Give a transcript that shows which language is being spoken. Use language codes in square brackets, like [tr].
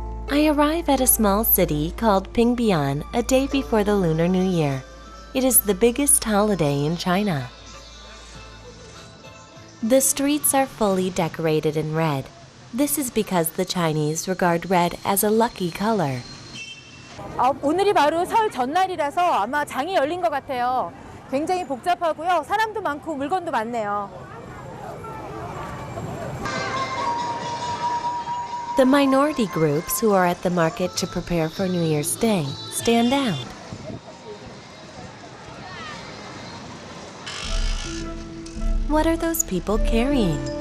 [en] I arrive at a small city called Pingbian a day before the Lunar New Year. It is the biggest holiday in China. The streets are fully decorated in red. This is because the Chinese regard red as a lucky color. [ko] 오늘이 바로 설 전날이라서 아마 장이 열린 것 같아요. 굉장히 복잡하고요. 사람도 많고 물건도 많네요. [en] The minority groups who are at the market to prepare for New Year's Day stand out. What are those people carrying?